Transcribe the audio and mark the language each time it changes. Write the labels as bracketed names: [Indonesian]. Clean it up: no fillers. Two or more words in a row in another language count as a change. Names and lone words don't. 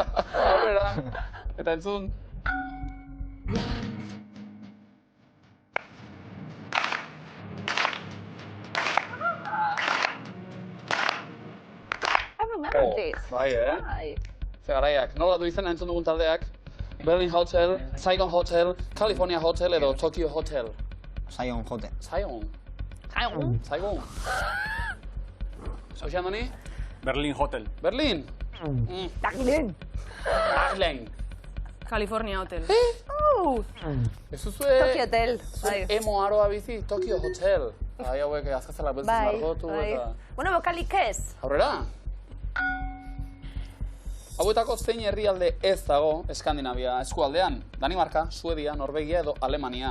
[Basque] Aurrera. Eta entzun. Bai, Bai. Ze garaiak. Nola du izena entzun dugun taldeak? Berlin Hotel, Saigon Hotel, California Hotel edo Tokyo Hotel. Saigon jote. Saigon. Saigon. Saigon. Zauxean doni? Berlin Hotel. Berlin. Dakilen. Berlin. California Hotel. Ez duzue... Tokyo Hotel. Bai. Emo aroa bizi, Tokyo Hotel. Bai, hauek azkazela beltzen margotu eta... Bueno, bokalik ez. Aurrera? Hauetako zein herrialde ez dago Eskandinavia eskualdean? Danimarka, Suedia, Norvegia edo Alemania.